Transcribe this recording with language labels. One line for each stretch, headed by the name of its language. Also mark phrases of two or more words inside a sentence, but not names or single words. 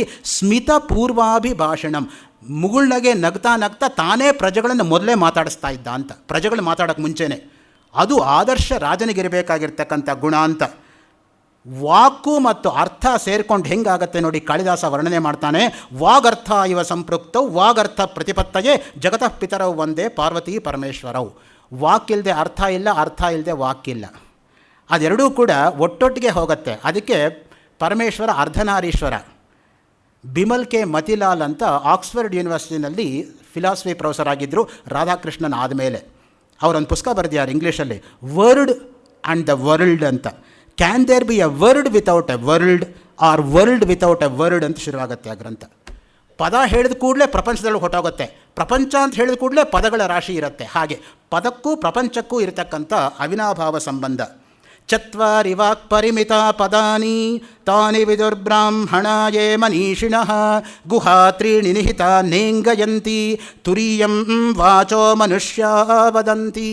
Sanskrit: ಸ್ಮಿತ ಪೂರ್ವಾಭಿಭಾಷಣಂ,
Kannada: ಮುಗುಳ್ನಗೆ ನಗ್ತಾ ನಗ್ತಾ ತಾನೇ ಪ್ರಜೆಗಳನ್ನು ಮೊದಲೇ ಮಾತಾಡಿಸ್ತಾ ಇದ್ದ ಅಂತ. ಪ್ರಜೆಗಳು ಮಾತಾಡೋಕ್ಕೆ ಮುಂಚೆನೇ. ಅದು ಆದರ್ಶ ರಾಜನಿಗಿರಬೇಕಾಗಿರ್ತಕ್ಕಂಥ ಗುಣ ಅಂತ. ವಾಕು ಮತ್ತು ಅರ್ಥ ಸೇರ್ಕೊಂಡು ಹೆಂಗಾಗತ್ತೆ ನೋಡಿ, ಕಾಳಿದಾಸ ವರ್ಣನೆ ಮಾಡ್ತಾನೆ.
Sanskrit: ವಾಗರ್ಥ ಇವ ಸಂಪೃಕ್ತವು ವಾಗರ್ಥ ಪ್ರತಿಪತ್ತಯೇ ಜಗತಃ ಪಿತರವು ಒಂದೇ ಪಾರ್ವತಿ ಪರಮೇಶ್ವರವು.
Kannada: ವಾಕಿಲ್ಲದೆ ಅರ್ಥ ಇಲ್ಲ, ಅರ್ಥ ಇಲ್ಲದೆ ವಾಕಿಲ್ಲ. ಅದೆರಡೂ ಕೂಡ ಒಟ್ಟೊಟ್ಟಿಗೆ ಹೋಗುತ್ತೆ. ಅದಕ್ಕೆ ಪರಮೇಶ್ವರ ಅರ್ಧನಾರೀಶ್ವರ. ಬಿಮಲ್ ಕೆ ಮತಿಲಾಲ್ ಅಂತ ಆಕ್ಸ್ಫರ್ಡ್ ಯೂನಿವರ್ಸಿಟಿನಲ್ಲಿ
English: philosophy professor
Kannada: ಆಗಿದ್ದರು ರಾಧಾಕೃಷ್ಣನ್ ಆದಮೇಲೆ. ಅವರೊಂದು ಪುಸ್ತಕ ಬರೆದಿದ್ದಾರೆ ಇಂಗ್ಲೀಷಲ್ಲಿ, ವರ್ಡ್ ಆ್ಯಂಡ್ ದ ವರ್ಲ್ಡ್ ಅಂತ.
English: can there be a word without a world or world without a word
Kannada: ಅಂತ ಶುರುವಾಗುತ್ತೆ ಆ ಗ್ರಂಥ. ಪದ ಹೇಳಿದ ಕೂಡಲೇ ಪ್ರಪಂಚದಲ್ಲಿ ಹೊಟ್ಟೋಗುತ್ತೆ, ಪ್ರಪಂಚ ಅಂತ ಹೇಳಿದ ಕೂಡಲೇ ಪದಗಳ ರಾಶಿ ಇರುತ್ತೆ. ಹಾಗೆ ಪದಕ್ಕೂ ಪ್ರಪಂಚಕ್ಕೂ ಇರತಕ್ಕಂಥ ಅವಿನಾಭಾವ ಸಂಬಂಧ.
Sanskrit: ಚತ್ವಾರಿ ವಾಕ್ ಪರಿಮಿತ ಪದಾನಿ ತಾನಿ ವಿದುರ್ಬ್ರಾಹ್ಮಣಾಯೇ ಮನೀಷಿಣಃ ಗುಹಾತ್ರೀಣಿ ನಿಹಿತ ನೇಂಗಯಂತಿ ತುರೀಯಂ ವಾಚೋ ಮನುಷ್ಯ ವದಂತಿ.